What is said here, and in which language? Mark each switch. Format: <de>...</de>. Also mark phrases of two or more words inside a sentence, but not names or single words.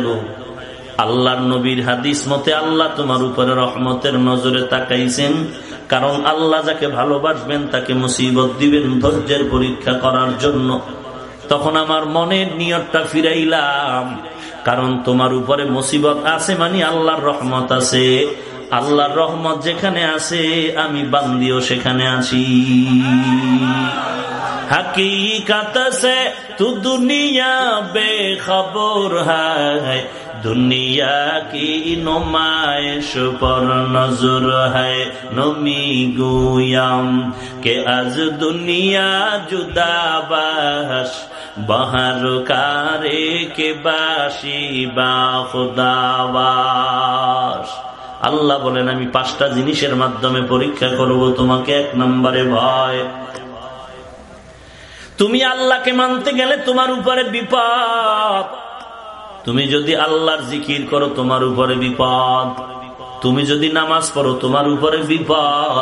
<bn>আল্লাহর নবীর হাদিস মতে আল্লাহ তোমার উপরে রহমতের নজরে তাকাইছেন, কারণ আল্লাহ যাকে ভালোবাসবেন তাকে মুসিবত দিবেন ধৈর্যের পরীক্ষা করার জন্য। তখন আমার মনের নিয়তটা ফিরাইলাম, কারণ তোমার উপরে মুসিবত আছে মানে আল্লাহর রহমত আছে। আল্লাহর রহমত যেখানে আছে, আমি বান্দিও সেখানে আছি।</bn> <ur>حقیقت سے تو دنیا بے خبر ہے، دنیا کی نمائش پر نظر ہے.</ur> <fa>نمی‌گویم که از دنیا جدا باش، به هر کاری که باشی با خدا باش.</fa> <bn>আল্লাহ বলেন, আমি 5টা জিনিসের মাধ্যমে পরীক্ষা করব তোমাকে। 1 নম্বরে ভয়। তুমি আল্লাহকে মানতে গেলে তোমার উপরে বিপদ। তুমি যদি আল্লাহর জিকির করো তোমার উপরে বিপদ। তুমি যদি নামাজ পড়ো তোমার উপরে বিপদ।</bn>